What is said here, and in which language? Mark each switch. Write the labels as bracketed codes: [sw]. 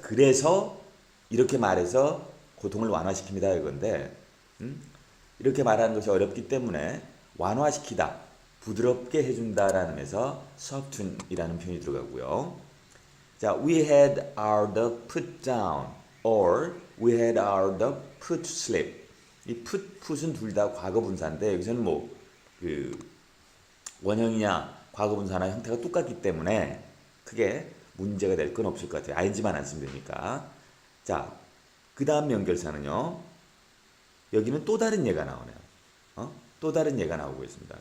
[ko] 그래서 이렇게 말해서 고통을 완화시킵니다 이건데 이렇게 말하는 것이 어렵기 때문에 완화시키다, 부드럽게 해준다라는 의미에서 soften이라는 표현이 들어가고요. [en] 자, we had our dog put down or we had our dog put to sleep. [ko] 이 put은 둘 다 과거 분사인데 여기서는 뭐 그 원형이냐 과거 분사나 형태가 똑같기 때문에 크게 문제가 될 건 없을 것 같아요. ing만 안 쓰면 되니까. 자, 그 다음 연결사는요. 여기는 또 다른 예가 나오네요. 또 다른 예가 나오고 있습니다.